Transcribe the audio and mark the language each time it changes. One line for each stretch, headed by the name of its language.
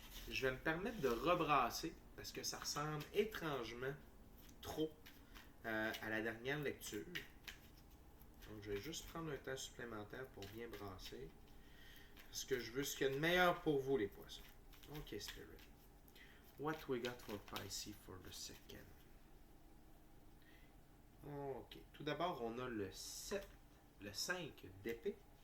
French: Je vais me permettre de rebrasser parce que ça ressemble étrangement trop à la dernière lecture. Donc, je vais juste prendre un temps supplémentaire pour bien brasser parce que je veux ce qu'il y a de meilleur pour vous, les poissons.
English: OK, Spirit. What we got for Pisces for the second? OK.
French: Tout d'abord, on a le 7, le 5 d'épée.